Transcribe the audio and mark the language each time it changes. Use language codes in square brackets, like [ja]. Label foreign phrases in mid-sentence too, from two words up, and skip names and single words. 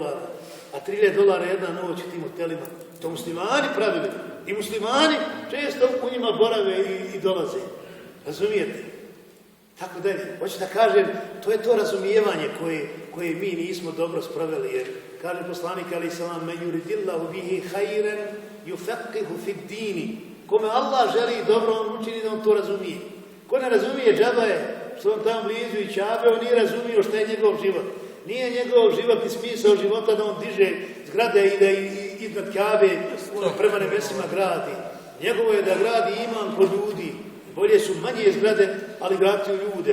[bs] A $3.000 jedna noć u tim hotelima. To muslimani pravili. I muslimani često u njima borave i dolaze. Razumijete? Tako dalje. Hoću da kažem, to je to razumijevanje koje koje mi nismo dobro sproveli. Jer kaže poslanik [ar] عليه السلام: "من يرد الله به خيرا يفقهه في الدين." [bs] Kome Allah želi dobro, on učini da on to razumije. Ko ne razumije, džaba je što on tamo blizu i Čabe, on nije razumio šta je njegov život. Nije njegov život i smisao života da on diže zgrade i da iznad Kabe prema nebesima gradi. Njegovo je da gradi iman kod ljudi. Bolje su manje zgrade, ali graditi u ljude.